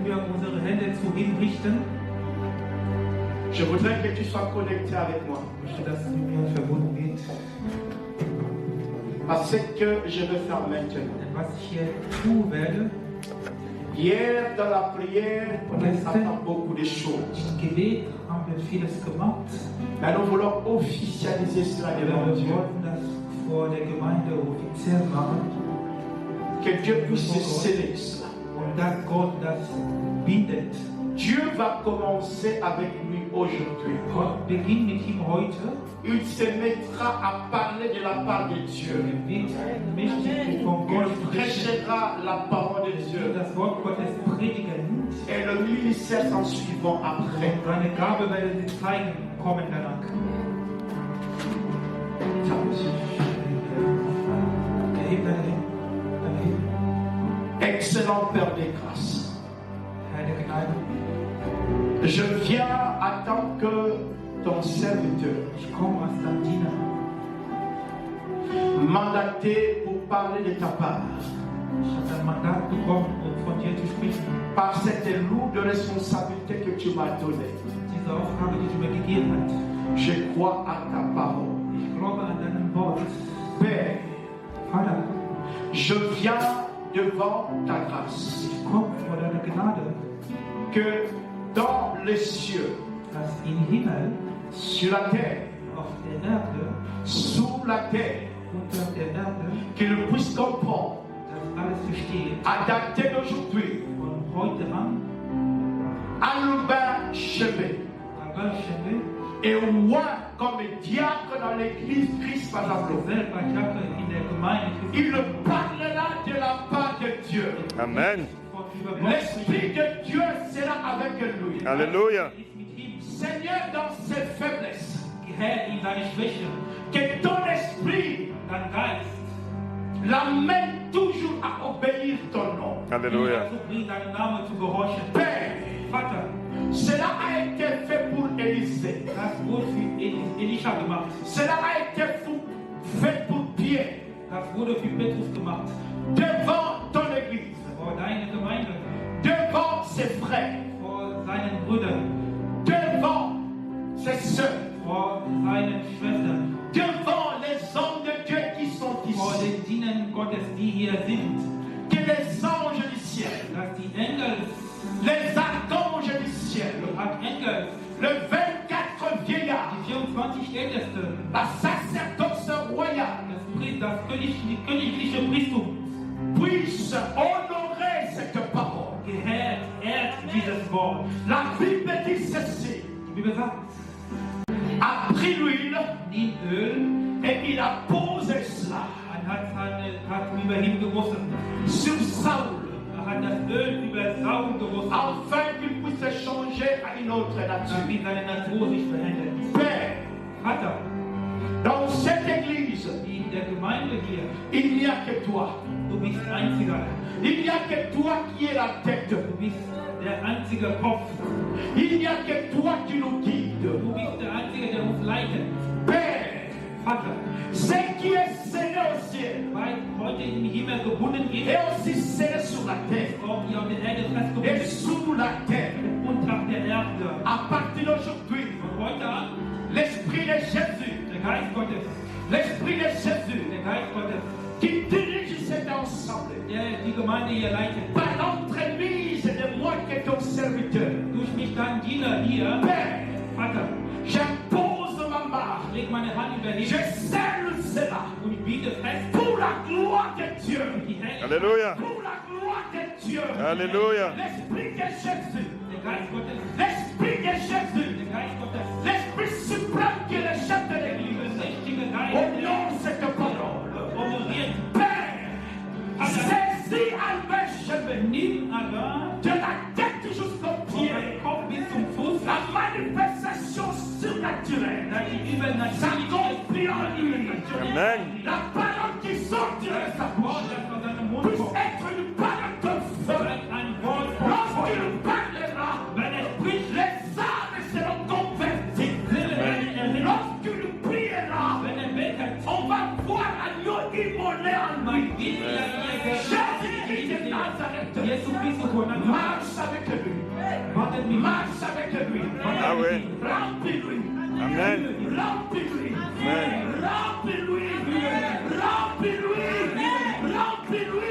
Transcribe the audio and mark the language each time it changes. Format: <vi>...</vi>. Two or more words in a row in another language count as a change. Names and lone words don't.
<de>unsere Hände zu ihm richten.</de> <fr>Je voudrais que tu sois connecté avec moi.</fr> <de>Ich möchte, dass du mit mir verbunden bist.</de> <fr>Parce que je vais faire maintenant.</fr> <de>Denn was ich hier tun werde, Hier,</de> <fr>dans la prière, on a pas beaucoup de choses.</fr> <de>im Gebet haben wir vieles gemacht.</de> <fr>Mais nous voulons officialiser cela</fr> <de>Wir</de> <fr>devant Dieu.</fr> <de>wollten das vor der Gemeinde offiziell machen.</de> <fr>Que Dieu puisse sceller cela.</fr> <de>Und dass Gott das bindet.</de> <fr>Dieu va commencer avec lui aujourd'hui.</fr> <de>Gott beginnt mit ihm heute.</de> <fr>Il se mettra à parler de la part de Dieu.</fr> <de>Wird mächtig von Gott</de> <fr>Il</fr> <de>sprechen.</de> <fr>prêchera la parole de Dieu.</fr> <de>Das Wort Gottes predigen.</de> <fr>Et le ministère s'en suivant après.</fr> <de>Und seine Gabe werden sie zeigen, kommen danach. Erheb deine Hände.</de> <fr>Excellent Père des grâces.</fr> <de>Herr der Gnade.</de> <fr>Je viens en tant que ton serviteur,</fr> <de>Ich komme als dein Diener.</de> <fr>mandaté pour parler de ta part.</fr> <de>Ich habe ein Mandat bekommen, um von dir zu sprechen.</de> <fr>Par cette lourde responsabilité que tu m'as donnée.</fr> <de>Diese Aufgabe, die du mir gegeben hast.</de> <fr>Je crois à ta parole.</fr> <de>Ich glaube an deinem Wort.</de> <fr>Père,</fr> <de>Vater,</de> <fr>je viens devant ta grâce.</fr> <de>ich komme vor deiner Gnade,</de> <fr>Que dans les cieux,</fr> <de>dass im Himmel,</de> <fr>sur la terre,</fr> <de>auf der Erde,</de> <fr>sous la terre,</fr> <de>unter der Erde,</de> <fr>qu'ils puissent comprendre</fr> <de>dass alles versteht.</de> <fr>à dater d'aujourd'hui,</fr> <de>Von heute an,</de> <fr>à Loubain Chevet, à Belschende, et moi comme diacre dans l'église Christ Mazablo,</fr> <de>selber Jacke in der Gemeinde,</de> <fr>il parlera de la part de Dieu. Amen.</fr> <de>von über Gott</de> <fr>L'Esprit de Dieu sera avec lui. Halleluja.</fr> <de>ist mit ihm.</de> <fr>Seigneur, dans ses faiblesses,</fr> <de>Herr, in seine Schwäche,</de> <fr>que ton esprit</fr> <de>dein Geist,</de> <fr>l'amène toujours à obéir ton nom. Halleluja.</fr> <de>dazu bringt, deinen Namen zu gehorchen.</de> <fr>Père,</fr> <de>Vater,</de> <fr>cela a été fait pour Élisée.</fr> <de>das wurde für Elisha gemacht.</de> <fr>Cela a été fait pour Pierre.</fr> <de>Das wurde für Petrus gemacht.</de> <fr>Devant ton église,</fr> <de>Vor deiner Gemeinde,</de> <fr>devant ses frères,</fr> <de>vor seinen Brüdern,</de> <fr>devant ses sœurs,</fr> <de>vor seinen Schwestern,</de> <fr>devant les hommes de Dieu qui sont</fr> <de>vor</de> <fr>ici.</fr> <de>den Dienern Gottes, die hier sind,</de> <fr>Que les anges du ciel,</fr> <de>dass die Engel,</de> <fr>les archanges du ciel,</fr> <de>die Archengel,</de> <fr>le 24 vieillards,</fr> <de>die 24 Ältesten,</de> <fr>la sacerdoce royale,</fr> <de>das königliche Priestum,</de> <fr>puissent honorer cette parole.</fr> <de>ehrt dieses Wort.</de> <fr>La Bible dit ceci.</fr> <de>Die Bibel sagt,</de> <fr>A pris l'huile</fr> <de>nimm Öl,</de> <fr>et il a posé cela</fr> <de>hat über ihn gegossen.</de> <fr>sur Saul,</fr> <de>Hat das Öl über Saul gegossen,</de> <fr>afin qu'il puisse changer à une autre nature.</fr> <de>damit seine Natur sich verändert.</de> <fr>Père,</fr> <de>Vater,</de> <fr>dans cette église,</fr> <de>in der Gemeinde hier,</de> <fr>il n'y a que toi.</fr> <de>du bist einziger.</de> <fr>Il n'y a que toi qui es la tête.</fr> <de>Du bist der einzige Kopf.</de> <fr>Il n'y a que toi qui nous guide.</fr> <de>Du bist der Einzige, der uns leitet.</de> <fr>Père,</fr> <de>Vater,</de> <fr>ce qui est scellé au ciel</fr> <de>weil heute im Himmel gebunden ist,</de> <fr>est aussi scellé sur la terre</fr> <de>auch hier auf der Erde</de> <fr>et</fr> <de>festgebunden ist,</de> <fr>sous la terre.</fr> <de>unter der Erde.</de> <fr>À partir d'aujourd'hui,</fr> <de>Von heute an,</de> <fr>l'Esprit de Jésus,</fr> <de>der Geist Gottes,</de> <fr>l'Esprit de Jésus</fr> <de>der Geist Gottes,</de> <fr>qui dirige cet ensemble,</fr> <de>der die Gemeinde hier leitet,</de> <fr>par l'entremise de moi qui est ton serviteur.</fr> <de>durch mich dein Diener hier,</de> <fr>Père,</fr> <de>Vater,</de> <fr>j'impose ma marque,</fr> <de>leg meine Hand über</de> <fr>je</fr> <de>dich</de> <fr>scelle cela</fr> <de>und ich biete fest,</de> <fr>pour la gloire de Dieu.</fr> <de>die Herrlichkeit,</de> <fr>Halleluja. Pour la gloire de Dieu. Halleluja. L'Esprit de Jésus,</fr> <de>der Geist Gottes,</de> <fr>l'Esprit de Jésus,</fr> <de>der Geist Gottes,</de> <fr>l'Esprit suprême qui est le chef de l'Église.</fr> <de>mächtige</de> <fr>Honore</fr> <de>Geist,</de> <fr>cette parole.</fr> <de>honoriert,</de> <fr>Père, saisis Albert Chevet</fr> <de>nimm aber</de> <fr>de la tête jusqu'au</fr> <de>von</de> <fr>pied</fr> <de>deinem Kopf bis zum Fuß,</de> <fr>la manifestation surnaturelle</fr> <de>dass die übernatürliche</de> <fr>s'accomplit en lui. Amen. La parole qui sortira de sa</fr> <de>Wort,</de> <fr>bouche</fr> <de>das von seinem Mund</de> <fr>puisse</fr> <de>kommt,</de> <fr>être une parole de feu.</fr> <de>wird ein Wort von</de> <fr>Lorsqu'il</fr> <de>Feuer.</de> <fr>parlera,</fr> <de>Wenn er spricht,</de> <fr>les âmes seront converties.</fr> <de>Seele werden errettet.</de> <fr>Lorsqu'il priera,</fr> <de>Wenn er betet,</de> <fr>on va voir l'agneau immolé en lui.</fr> <de>geht er</de> <fr>Jésus-Christ de Nazareth,</fr> <de>Jesus Christus von Nazareth,</de> <fr>marche avec lui. Marche avec lui. Ah oui. Remplis-lui. Amen. Remplis-lui. Amen. Remplis-lui. Remplis-lui. Remplis-lui.</fr>